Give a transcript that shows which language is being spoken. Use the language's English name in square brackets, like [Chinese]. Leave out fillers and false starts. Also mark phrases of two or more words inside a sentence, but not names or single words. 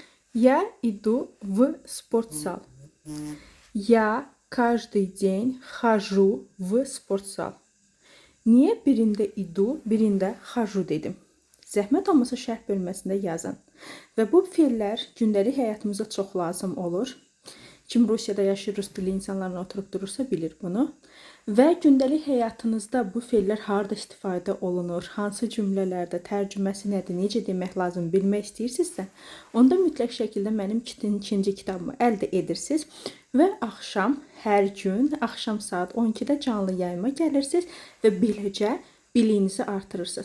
[Russian] Я иду в спортзал. Я каждый день хожу в спортзal. [Azerbaijani] Niyə birində idu, birində xaju dedim? Zəhmət olmasa şərh bölməsində yazın. Və bu fe'llər gündəlik həyatımıza çox lazım olur. Kim Rusiyada yaşayır, rus dilli insanlarla oturub durursa bilir bunu. Və gündəlik həyatınızda bu fe'llər harda istifadə olunur, hansı cümlələrdə, tərcüməsi nədir, necə demək lazım bilmək istəyirsinizsə, onda mütləq şəkildə mənim ikinci kitabımı əldə edirsiniz və axşam, hər gün, axşam saat 12-də canlı yayıma gəlirsiniz və beləcə biliyinizi artırırsınız.